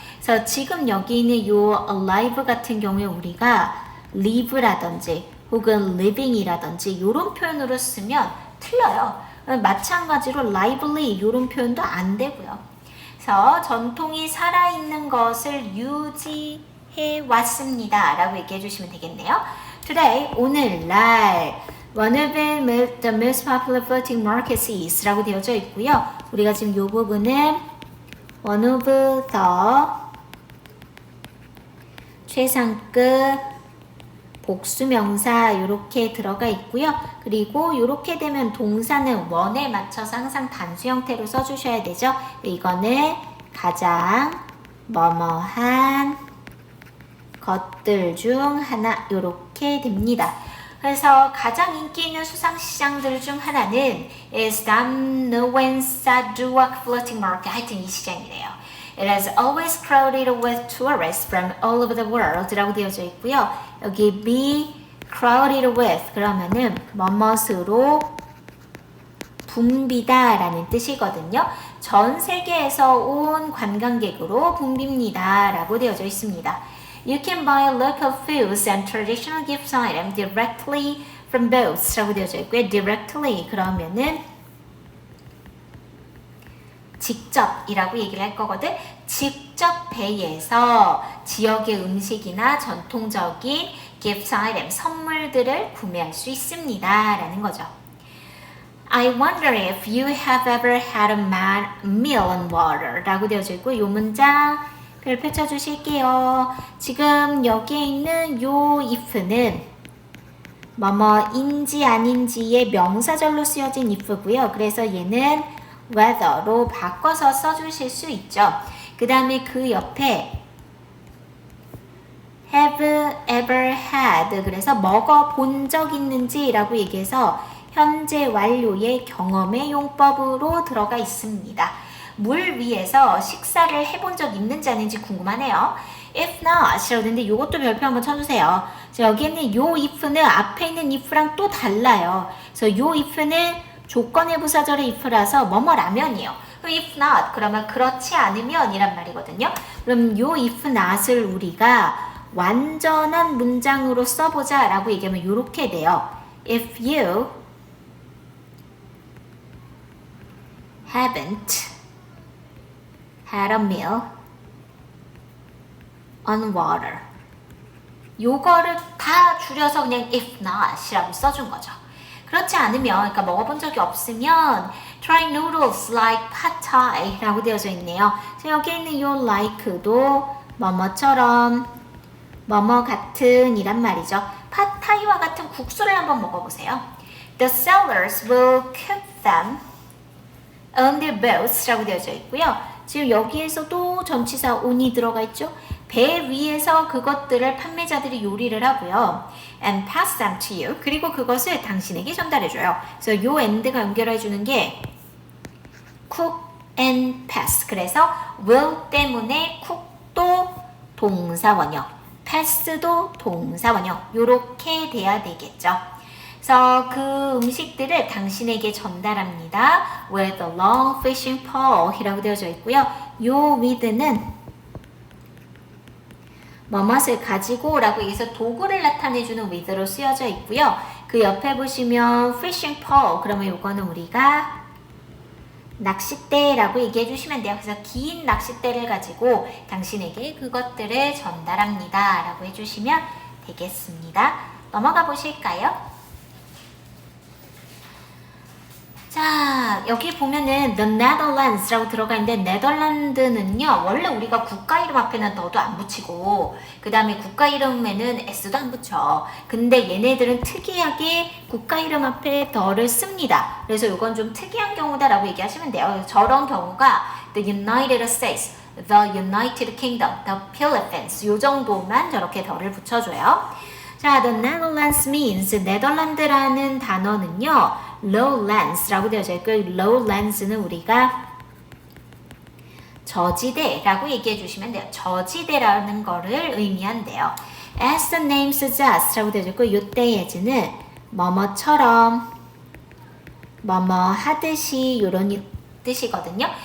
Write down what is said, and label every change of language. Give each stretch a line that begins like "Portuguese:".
Korean: 그래서 지금 여기 있는 이 alive 같은 경우에 우리가 live라든지 혹은 living이라든지 이런 표현으로 쓰면 틀려요. 마찬가지로 lively 이런 표현도 안 되고요. 그래서 전통이 살아있는 것을 유지해 왔습니다 라고 얘기해 주시면 되겠네요.
English: Today,
Korean: 오늘날
English: one of the most popular floating markets is
Korean: 라고 되어져 있고요. 우리가 지금 이 부분은 one of the 최상급 복수명사 이렇게 들어가 있고요. 그리고 이렇게 되면 동사는 원에 맞춰서 항상 단수 형태로 써주셔야 되죠. 이거는 가장 뭐뭐한 것들 중 하나 이렇게 됩니다. 그래서 가장 인기 있는 수상시장들 중 하나는
English: is Damnuensa Duak Floating Market.
Korean: 하여튼 이 시장이래요.
English: It is always crowded with tourists from all over the world
Korean: 라고 되어져 있고요. 여기 be crowded with 그러면은 뭐뭇으로 붐비다 라는 뜻이거든요. 전 세계에서 온 관광객으로 붐빕니다 라고 되어져 있습니다.
English: You can buy local foods and traditional gift items directly from boats
Korean: 라고 되어져 있고요. directly 그러면은 직접이라고 얘기를 할 거거든. 직접 배에서 지역의 음식이나 전통적인 gift item, 선물들을 구매할 수 있습니다. 라는 거죠.
English: I wonder if you have ever had a meal on water
Korean: 라고 되어져 있고 이 문장 별 펼쳐주실게요. 지금 여기에 있는 요 if는 뭐뭐인지 아닌지의 명사절로 쓰여진 if고요. 그래서 얘는 whether로 바꿔서 써주실 수 있죠. 그 다음에 그 옆에 have ever had 그래서 먹어본 적 있는지 라고 얘기해서 현재 완료의 경험의 용법으로 들어가 있습니다. 물 위에서 식사를 해본 적 있는지 아닌지 궁금하네요. If not 라고 되는데 이것도 별표 한번 쳐주세요. 여기는 요 if는 앞에 있는 if랑 또 달라요. 그래서 요 if는 조건의 부사절의 if라서 뭐뭐라면이에요. if not 그러면 그렇지 않으면 이란 말이거든요. 그럼 요 if not을 우리가 완전한 문장으로 써보자 라고 얘기하면 이렇게 돼요.
English: If you haven't had a meal on water.
Korean: 요거를 다 줄여서 그냥 if not이라고 써준 거죠. 그렇지 않으면, 그러니까 먹어본 적이 없으면
English: try noodles like pad thai
Korean: 라고 되어져 있네요. 여기 있는 요 like도 뭐뭐처럼 뭐뭐 같은 이란 말이죠. 팟타이와 같은 국수를 한번 먹어보세요.
English: The sailors will cook them on their boats
Korean: 라고 되어져 있고요. 지금 여기에서도 전치사 on이 들어가 있죠. 배 위에서 그것들을 판매자들이 요리를 하고요.
English: And pass them to you.
Korean: 그리고 그것을 당신에게 전달해줘요. 그래서 요 and가 연결해주는 게 cook and pass. 그래서 will 때문에 cook도 동사원형, pass도 동사원형 요렇게 돼야 되겠죠. 그래서 그 음식들을 당신에게 전달합니다. With a long fishing pole 이라고 되어져 있고요. 요 with는 뭐뭇을 가지고 라고 해서 도구를 나타내주는 with로 쓰여져 있고요. 그 옆에 보시면 fishing pole 그러면 요거는 우리가 낚싯대라고 얘기해 주시면 돼요. 그래서 긴 낚싯대를 가지고 당신에게 그것들을 전달합니다 라고 해주시면 되겠습니다. 넘어가 보실까요? 자, 여기 보면은 The Netherlands라고 들어가 있는데 네덜란드는요 원래 우리가 국가 이름 앞에는 너도 안 붙이고 그 다음에 국가 이름에는 s도 안 붙여. 근데 얘네들은 특이하게 국가 이름 앞에 더를 씁니다. 그래서 이건 좀 특이한 경우다 라고 얘기하시면 돼요. 저런 경우가 The United States, The United Kingdom, The Philippines 요 정도만 저렇게 더를 붙여줘요. 자, The Netherlands means 네덜란드라는 단어는요 lowlands라고 되어져 있고 lowlands는 우리가 저지대라고 얘기해 주시면 돼요. 저지대라는 거를 의미한대요. As the name suggests 라고 되어져 있고 요때 as는 뭐뭐처럼 뭐뭐 하듯이 요런 뜻이거든요.